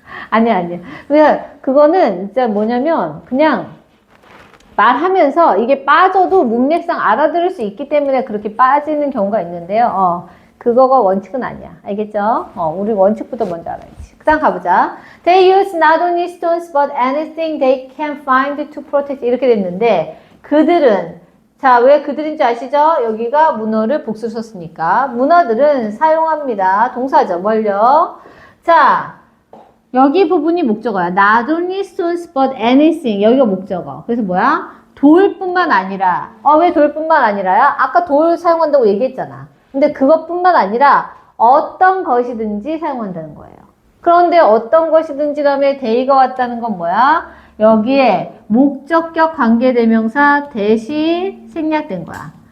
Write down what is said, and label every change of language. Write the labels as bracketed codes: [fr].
[ko] 아니야. 그거는 진짜 뭐냐면, 그냥 말하면서 이게 빠져도 문맥상 알아들을 수 있기 때문에 그렇게 빠지는 경우가 있는데요. 그거가 원칙은 아니야. 알겠죠? 우리 원칙부터 먼저 알아야지. 그 다음 가보자. [en] They use not only stones but anything they can find to protect. [ko] 이렇게 됐는데, 그들은, 자, 왜 그들인지 아시죠? 여기가 문어를 복수를 썼으니까. 문어들은 사용합니다. 동사죠. 뭘요? 자, 여기 부분이 목적어야. [en] Not only stones but anything. [ko] 여기가 목적어. 그래서 뭐야? 돌뿐만 아니라. 왜 돌뿐만 아니라야? 아까 돌 사용한다고 얘기했잖아. 근데 그것뿐만 아니라 어떤 것이든지 사용한다는 거예요. 그런데 어떤 것이든지 다음에 they가 왔다는 건 뭐야? 여기에 목적격 관계대명사 대시 생략된 거야.